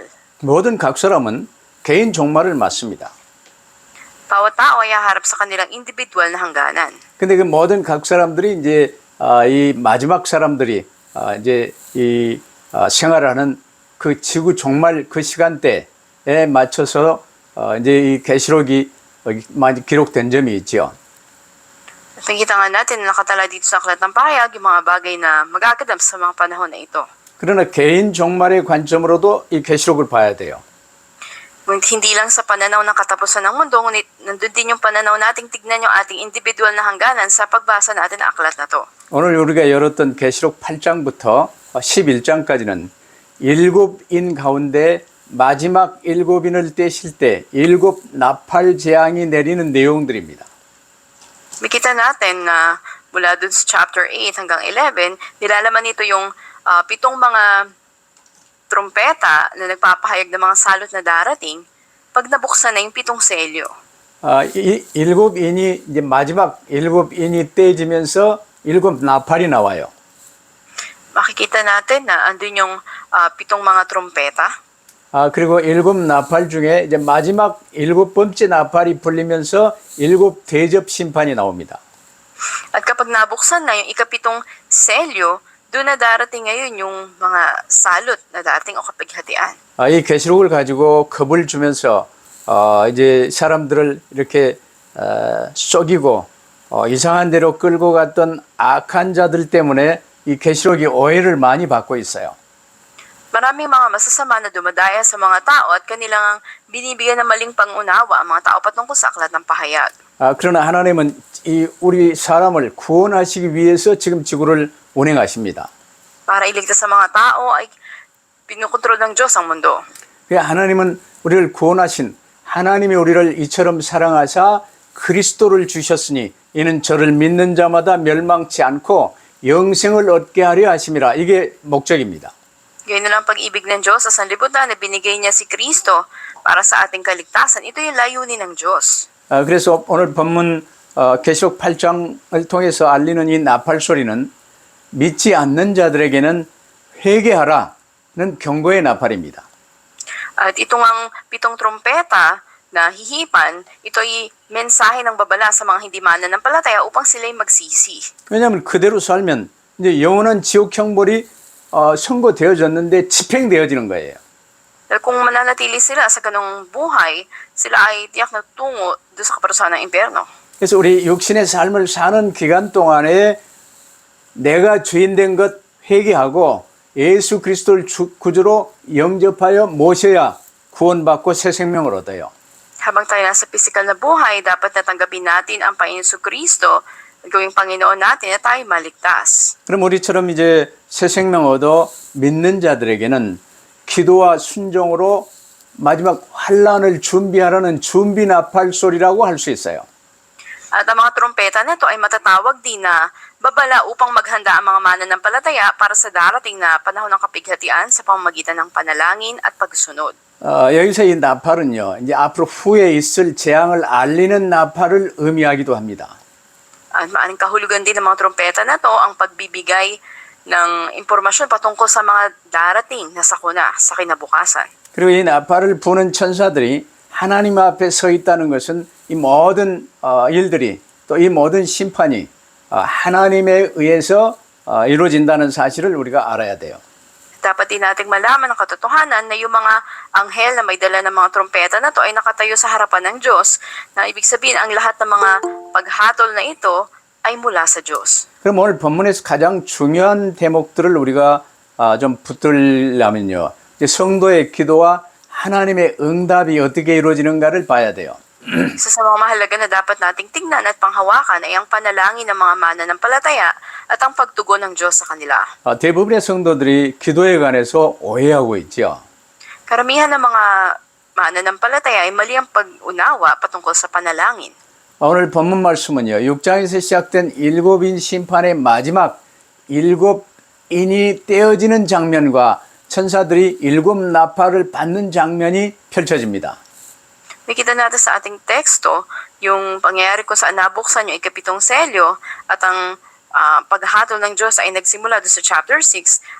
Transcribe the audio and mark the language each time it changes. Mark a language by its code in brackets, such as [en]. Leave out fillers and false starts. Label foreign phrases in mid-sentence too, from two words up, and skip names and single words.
[ko] 모든 각 사람은 개인 종말을 맞습니다. [tl] Bawat tao ay haharap sa kanilang individual na hangganan. [ko] 근데 그 모든 각 사람들이 이제 이 마지막 사람들이 이제 이 생활을 하는 그 지구 종말 그 시간대에 맞춰서 이제 이 계시록이 많이 기록된 점이 있죠. [tl] Nakikita nga natin na nakatala dito sa Aklat ng Pahayag yung mga bagay na magaganap sa mga panahon na ito. [ko] 그러나 개인 종말의 관점으로도 이 계시록을 봐야 돼요. [tl] Ngunit hindi lang sa pananaw ng katapusan ng mundo, ngunit nandun din yung pananaw nating tignan yung ating individual na hangganan sa pagbasa natin ng aklat na to. [ko] 오늘 우리가 열었던 계시록 8장부터 11장까지는 일곱인 가운데 마지막 일곱인을 떼실 때 일곱 나팔 재앙이 내리는 내용들입니다. [tl] Makita natin na mula dun sa chapter 8 hanggang 11, nilalaman nito yung pitong mga trumpeta na nagpapahayag ng mga salot na darating pag nabuksan na yung pitong selyo. [ko] 일곱인이 이제 마지막 일곱인이 떼지면서 일곱 나팔이 나와요. [tl] Makikita natin na andun yung pitong mga trumpeta. [ko] 그리고 일곱 나팔 중에 이제 마지막 일곱 번째 나팔이 불리면서 일곱 대접 심판이 나옵니다. [tl] At kapag nabuksan na yung ikapitong selyo, doon na darating ngayon yung mga salot na dating o kapighatian. [ko] 이 계시록을 가지고 겁을 주면서 이제 사람들을 이렇게 속이고 이상한 데로 끌고 갔던 악한 자들 때문에 이 계시록이 오해를 많이 받고 있어요. [tl] Maraming mga masasama na dumadaya sa mga tao at kanilang binibigyan ng maling pangunawa ang mga tao patungkol sa aklat ng pahayag. [ko] 그러나 하나님은 이 우리 사람을 구원하시기 위해서 지금 지구를 운행하십니다. [tl] Para iligtas sa mga tao ay pinukontrol ng Diyos ang mundo. [ko] 하나님은 우리를 구원하신 하나님이 우리를 이처럼 사랑하사 그리스도를 주셨으니 이는 저를 믿는 자마다 멸망치 않고 영생을 얻게 하려 하심이라. 이게 목적입니다. [tl] Gayon na lang pag-ibig ng Diyos sa sanlibutan na binigay niya si Kristo para sa ating kaligtasan. Ito yung layunin ng Diyos. [ko] 그래서 오늘 본문 계시록 8장을 통해서 알리는 이 나팔 소리는 믿지 않는 자들에게는 회개하라는 경고의 나팔입니다. [tl] At itong ang pitong trompeta na hihipan, ito ay mensahe ng babala sa mga hindi mananampalataya upang sila'y magsisi. [ko] 왜냐하면 그대로 살면 이제 영원한 지옥 형벌이 선고되어졌는데 집행되어지는 거예요. [tl] Dahil kung mananatili sila sa ganong buhay, sila ay tiyak na tungo doon sa kaparusahan ng impyerno. [ko] 그래서 우리 육신의 삶을 사는 기간 동안에 내가 주인 된 것 회개하고 예수 그리스도를 구주로 영접하여 모셔야 구원받고 새 생명을 얻어요. [tl] Habang tayo nasa physical na buhay, dapat natanggapin natin ang Panginoon Jesucristo at gawing Panginoon natin na tayo maligtas. [ko] 그럼 우리처럼 이제 새 생명 얻어 믿는 자들에게는 기도와 순종으로 마지막 환란을 준비하라는 준비 나팔 소리라고 할 수 있어요. [tl] At ang mga trompeta nito ay matatawag din na babala upang maghanda ang mga mananampalataya para sa darating na panahon ng kapighatian sa pamamagitan ng panalangin at pagsunod. [ko] 여기서 이 나팔은요, 이제 앞으로 후에 있을 재앙을 알리는 나팔을 의미하기도 합니다. [tl] At maaring kahulugan din ng mga trompeta na to ang pagbibigay ng impormasyon patungkol sa mga darating na sakuna sa kinabukasan. [ko] 그리고 이 나팔을 부는 천사들이 하나님 앞에 서 있다는 것은 이 모든 일들이 또 이 모든 심판이 하나님에 의해서 이루어진다는 사실을 우리가 알아야 돼요. [tl] Dapat din nating malaman ang katotohanan na yung mga anghel na may dala ng mga trompeta na to ay nakatayo sa harapan ng Diyos, na ibig sabihin ang lahat ng mga paghatol na ito ay mula sa Diyos. [ko] 그럼 오늘 본문에서 가장 중요한 대목들을 우리가 좀 붙들려면요, 이제 성도의 기도와 하나님의 응답이 어떻게 이루어지는가를 봐야 돼요. [tl] Isa sa mga mahalaga na dapat nating tingnan at panghawakan ay ang panalangin ng mga mananampalataya at ang pagtugon ng Diyos sa kanila. [ko] 대부분의 성도들이 기도에 관해서 오해하고 있죠. [tl] Karamihan ng mga mananampalataya ay mali ang pag-unawa patungkol sa panalangin. [ko] 오늘 본문 말씀은요, 6장에서 시작된 일곱인 심판의 마지막 일곱 인이 떼어지는 장면과 천사들이 일곱 나팔을 받는 장면이 펼쳐집니다. [tl] Nakita natin sa ating teksto yung pangyayari kung saan nabuksan yung ikapitong selyo at ang paghatol ng Diyos ay nagsimula doon sa chapter 6.